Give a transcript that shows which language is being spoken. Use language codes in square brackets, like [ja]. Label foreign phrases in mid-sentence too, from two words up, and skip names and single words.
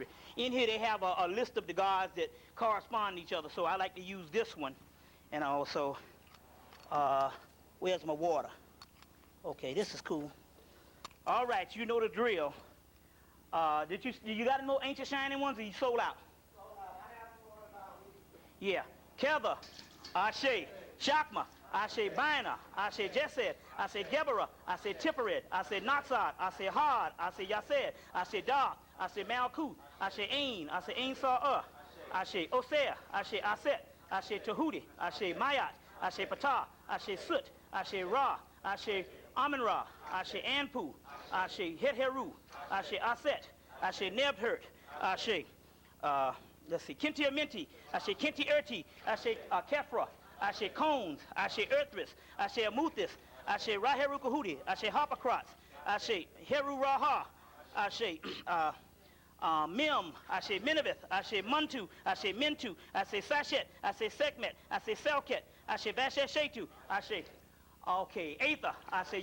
[en] In here they have a list of the gods that correspond to each other, so I like to use this one. And also, where's my water? Okay, this is cool. All right, you know the drill. You got no ancient shining ones, or you sold out? Yeah. Kether, Ashe, Shakma, Ashe Bina, Ashe Jesed, Ashe Geberah, Ashe Tippered, Ashe Natsad, Ashe Had, Ashe Yased, Ashe Dar, Ashe Malkut, Ashe Ain, Ashe Ain Sa'ur, Ashe Oseh, Ashe Aset, Ashe Tahudi, Ashe Mayat, Ashe Patah, Ashe Sut, Ashe Ra, Ashe Amin-Ra, Ashe Anpu, Ashe Het-Heru, Ashe Aset, Ashe Nebhert, Ashe, let's see, Kinti Aminti, Ashe Kinti Erti, Ashe Kefra, Ashe Cones, Ashe Earthris, Ashe Amuthis, Ashe Raheru Kahudi, Ashe Harpocrats, Ashe Heru Raha, Ashe Mim, Ashe Minavith, Ashe Muntu, Ashe Mintu, Ashe Sashet, Ashe Sekmet, Ashe Selket, Ashe Basheshetu, Ashe, okay, Aether, Ashe